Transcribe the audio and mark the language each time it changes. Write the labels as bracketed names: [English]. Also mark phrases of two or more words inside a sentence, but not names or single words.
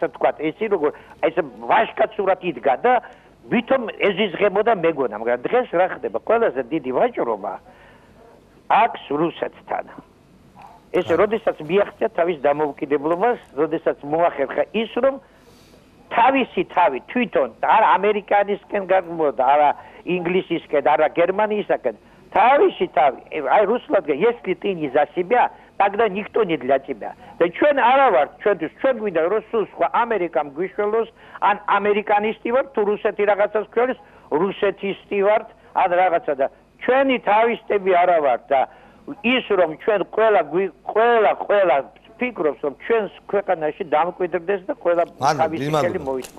[Georgian] ვთქვათ ისი როგორ აი ეს ვაჟკაცურად იდგა და ვითომ ეზიზღებოდა მეგონა მაგრამ დღეს რა ხდება ყველაზე დიდი ვაჭრობა აქვს რუსეთთან ეს როდესაც მიაღწია თავის დამოუკიდებლობას, როდესაც მოახერხა ის რომ თავისი თავი თვითონ არა ამერიკანისკენ გამოდა, არა ინგლისისკენ, არა გერმანიისკენ, თავისი თავი. აი რუსულად [Russian] если ты не за себя, тогда никто не для тебя. [Georgian] და ჩვენ არა ვართ, ჩვენ გვინდა რომ სხვა ამერიკამ გვიშველოს, ან ამერიკანისტი ვართ, თუ რუსეთი რაღაცას გვშველოს, რუსეთისტი ვართ, ან რაღაცა და ჩვენი თავისტები არა ვართ და ის რომ ჩვენ ყველა ფიქრობს რომ ჩვენს ქვეყანაში დამკვიდრდეს და ყველა თავისი ხელი მოიწოს.